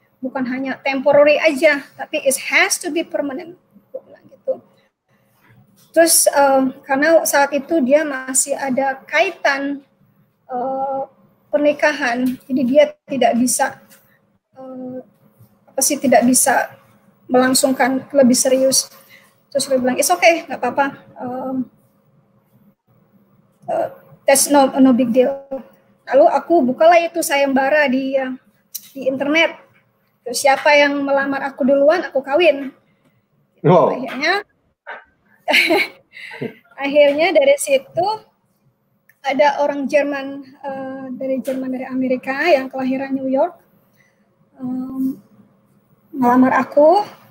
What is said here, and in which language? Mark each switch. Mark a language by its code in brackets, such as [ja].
[id] Bukan hanya temporary aja, tapi [en] it has to be permanent. [id] Aku bilang gitu. Terus karena saat itu dia masih ada kaitan pernikahan, jadi dia tidak bisa tidak bisa melangsungkan lebih serius. Terus dia bilang, [en] it's okay, [id] nggak apa-apa, [en] that's no big deal. [id] Lalu aku bukalah itu sayembara di internet. Terus siapa yang melamar aku duluan, aku kawin. Wow. Akhirnya dari situ ada orang Jerman, dari Amerika yang kelahiran New York, melamar aku.